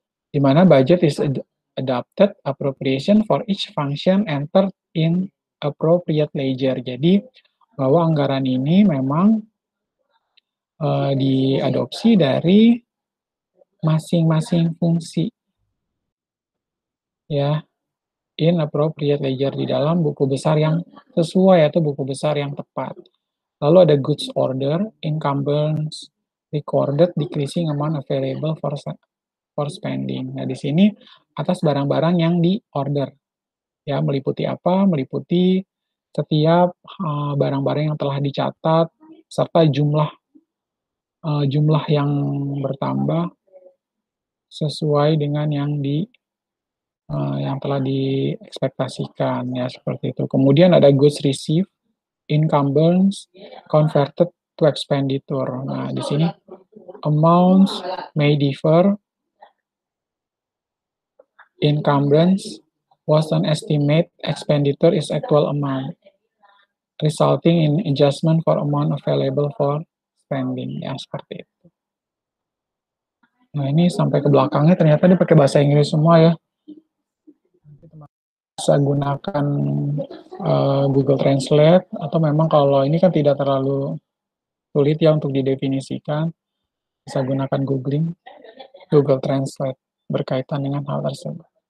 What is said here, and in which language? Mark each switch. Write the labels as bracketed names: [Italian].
[English] Di mana budget is adopted appropriation for each function entered in appropriate ledger. [Indonesian] Jadi bahwa anggaran ini memang diadopsi dari masing-masing fungsi, ya, [English] in appropriate ledger, [Indonesian] di dalam buku besar yang sesuai atau buku besar yang tepat. Lalu ada [English] goods order, encumbrance, recorded, decreasing amount available for spending. [Indonesian] Nah, di sini atas barang-barang yang di order, ya, meliputi apa? Meliputi setiap barang-barang yang telah dicatat serta jumlah yang bertambah sesuai dengan yang telah diekspektasikan, ya, seperti itu. Kemudian ada [English] goods received, encumbrance, converted to expenditure. [Indonesian] Nah, di sini [English] amounts may differ. Encumbrance was an estimate, expenditure is actual amount, resulting in adjustment for amount available for spending, [Indonesian] ya, seperti itu. Nah, ini sampai ke belakangnya ternyata dia pakai bahasa Inggris semua, ya. Bisa gunakan Google Translate, atau memang kalau ini kan tidak terlalu sulit, ya, untuk didefinisikan, bisa gunakan Google Translate berkaitan dengan hal tersebut.